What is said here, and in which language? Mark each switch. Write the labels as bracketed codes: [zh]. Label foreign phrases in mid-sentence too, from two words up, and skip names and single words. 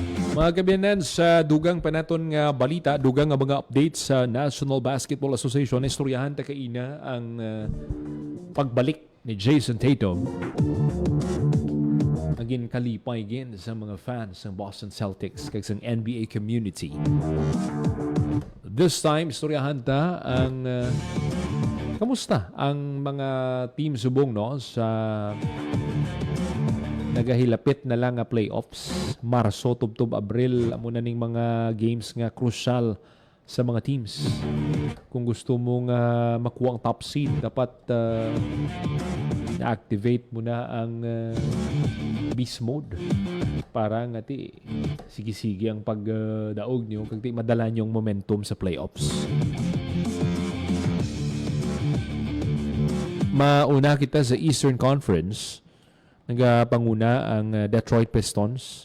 [hil] Mga kabiyanan, sa dugang panaton nga balita, dugang nga mga updates sa National Basketball Association, istoryahan ta kaina ang pagbalik ni Jason Tatum. Agin kalipay gin sa mga fans ng Boston Celtics kag sa NBA community. [en] This time, [hil] istoryahan ta ang kamusta ang mga team subong no sa nagahilapit na lang nga playoffs. Marso, Tubtob, Abril, amo na ning mga games nga crucial sa mga teams. [tl] Kung gusto mong makuha ang [en] top seed, [tl] dapat na-activate mo na ang [en] beast mode [hil] para nga ti sige-sige ang pagdaog niyo kag ti madala niyong momentum sa playoffs. Mauna kita sa Eastern Conference. Nagapanguna ang Detroit Pistons.